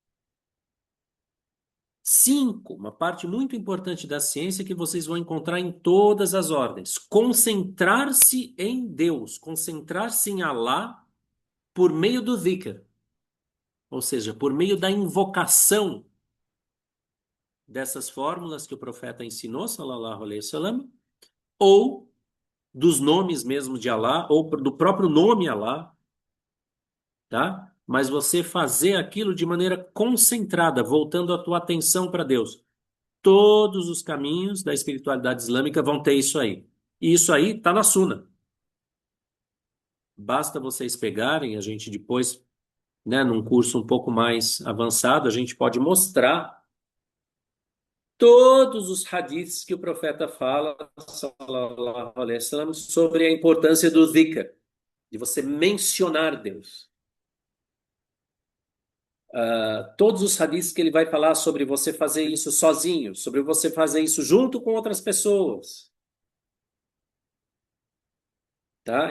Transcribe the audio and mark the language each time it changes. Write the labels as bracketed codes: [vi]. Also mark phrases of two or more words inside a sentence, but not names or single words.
[pt] Cinco, uma parte muito importante da ciência que vocês vão encontrar em todas as ordens. Concentrar-se em Deus, concentrar-se em Allah por meio do dhikr, ou seja, por meio da invocação dessas fórmulas que o profeta ensinou, [ar] صلى الله عليه وسلم, [pt] ou dos nomes mesmo de Allah, ou do próprio nome Allah, tá? Mas você fazer aquilo de maneira concentrada, voltando a tua atenção para Deus. Todos os caminhos da espiritualidade islâmica vão ter isso aí. E isso aí está na Suna. Basta vocês pegarem, a gente depois, né, num curso um pouco mais avançado, a gente pode mostrar todos os hadiths que o profeta fala, [ar] صلى الله عليه وسلم, [pt] sobre a importância do dhikr, de você mencionar Deus. Todos os hadiths que ele vai falar sobre você fazer isso sozinho, sobre você fazer isso junto com outras pessoas. Tá?